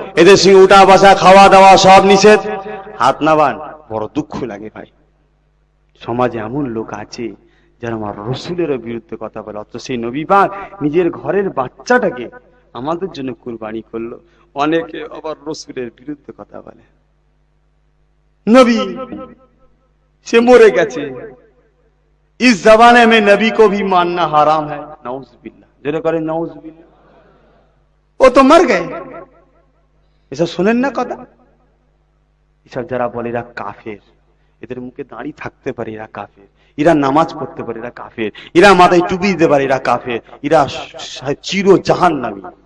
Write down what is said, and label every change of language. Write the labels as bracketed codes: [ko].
[bn] এদের সঙ্গে উঠা বসা খাওয়া দাওয়া সব নিষেধ। হাত নাবান। বড় দুঃখ লাগে ভাই, সমাজে এমন লোক আছে যারা আমার রসুলের বিরুদ্ধে কথা বলে, অথচ সেই নবী পাক নিজের ঘরের বাচ্চাটাকে আমাদের জন্য কুরবানি করলো। অনেকে আবার রসুলের বিরুদ্ধে কথা বলে। নবী সে মরে গেছে, [hi] इस जमाने में नबी को भी मानना हराम है। [bn] नाउजुबिल्लाह, যেটা করে নাউজুবিল্লাহ, ও তো মর গए। এসব শুনেন না কথা? এসব যারা বলে এরা কাফের, এদের মুখে দাঁড়ি থাকতে পারে এরা কাফের, এরা নামাজ পড়তে পারে এরা কাফের, এরা মাথায় টুপি দিতে পারে এরা কাফের, এরা চির জাহান্নামী।